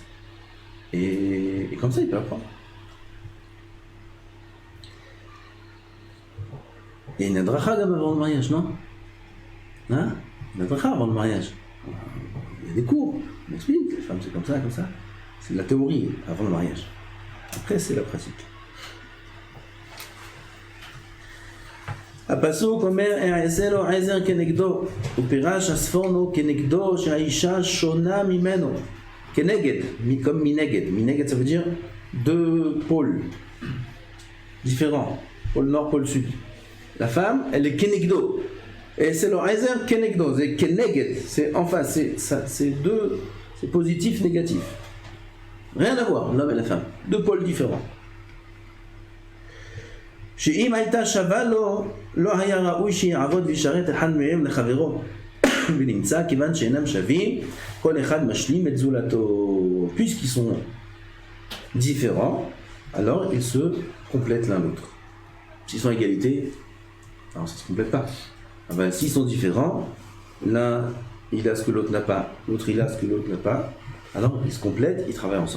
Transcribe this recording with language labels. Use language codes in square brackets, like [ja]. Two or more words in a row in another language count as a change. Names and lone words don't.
[fr] Et comme ça, il peut apprendre. Il y a une adracha avant le mariage, non? Hein? Une adracha avant le mariage. Il y a des cours, on explique, les femmes c'est comme ça, comme ça. C'est de la théorie avant le mariage. Après, c'est la pratique. [he] הפסוק אומר, אעשה לו עזר כנגדו, ופירש הספורנו כנגדו שהאישה שונה ממנו. כנגד, comme מנגד. מנגד, [fr] ça veut dire deux pôles différents. Pôle nord, pôle sud. La femme, elle est kenegdo. Et c'est le [he] עזר כנגדו. [fr] C'est keneged. C'est en face. C'est deux. C'est positif, négatif. Rien à voir, l'homme et la femme. Deux pôles différents. [he] שאם הייתה שווה לו, לא היה ראוי שיעבוד וישרת אחד מהם לחברו. ונמצא כיוון שאינם שווים, כל אחד משלים את זולתו. [fr] Puisqu'ils sont différents, alors ils se complètent l'un l'autre. S'ils sont à égalité, alors ça ne se complète pas. Enfin, s'ils sont différents, l'un il a ce que l'autre n'a pas, l'autre il a ce que l'autre n'a pas, alors ils se complètent, ils travaillent ensemble.